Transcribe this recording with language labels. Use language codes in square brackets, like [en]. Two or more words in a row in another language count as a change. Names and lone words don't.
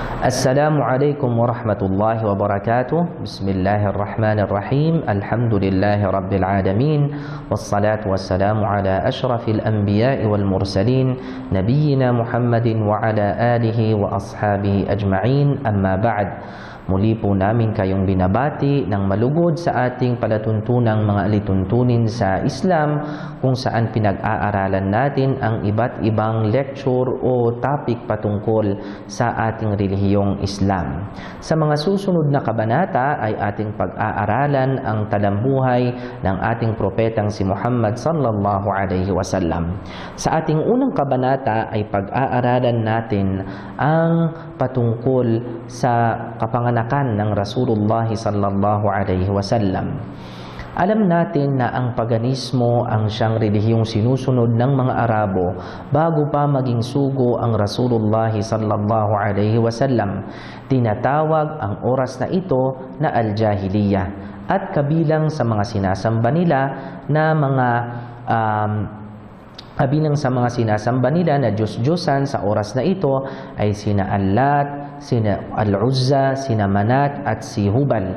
[ar] السلام عليكم ورحمة الله وبركاته. بسم الله الرحمن الرحيم. الحمد لله رب العالمين. والصلاة والسلام على أشرف الأنبياء والمرسلين نبينا محمد وعلى آله وأصحابه أجمعين. أما بعد. [tl] Muli po namin kayong binabati ng malugod sa ating palatuntunang mga alituntunin sa Islam, kung saan pinag-aaralan natin ang iba't ibang lecture o topic patungkol sa ating relihiyong Islam. Sa mga susunod na kabanata ay ating pag-aaralan ang talambuhay ng ating propetang si Muhammad [ar] صلى الله عليه وسلم. [tl] Sa ating unang kabanata ay pag-aaralan natin ang patungkol sa kapanganakan ng Rasulullah [ar] صلى الله عليه وسلم. [tl] Alam natin na ang paganismo ang siyang relihiyong sinusunod ng mga Arabo bago pa maging sugo ang Rasulullah [ar] صلى الله عليه وسلم. [tl] Tinatawag ang oras na ito na Al-Jahiliyah, at kabilang sa mga sinasamba nila na na Diyos-Diyosan sa oras na ito ay sina Allat, sina Al-Uzza, sina Manat at si Hubal.